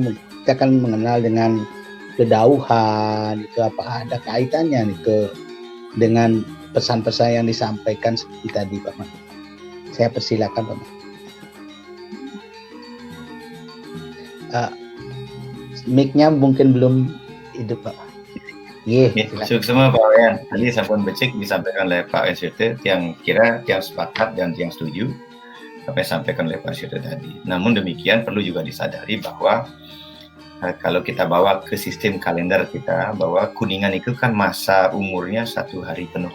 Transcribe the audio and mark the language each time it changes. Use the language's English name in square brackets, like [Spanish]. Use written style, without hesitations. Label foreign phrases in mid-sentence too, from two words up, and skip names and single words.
[Indonesian] Kita akan mengenal dengan kedauhan, itu apa ada kaitannya nih dengan pesan-pesan yang disampaikan seperti tadi Pak Mangku. Saya persilakan Pak Mangku. Mic-nya mungkin belum hidup Pak. Semua Pak Wayan. Tadi [Balinese] sampun becik [Indonesian] disampaikan oleh Pak SYT yang kira yang sepakat dan yang setuju apa yang disampaikan oleh Pak SYT tadi. Namun demikian perlu juga disadari bahwa kalau kita bawa ke sistem kalender kita bahwa Kuningan itu kan masa umurnya 1 hari penuh.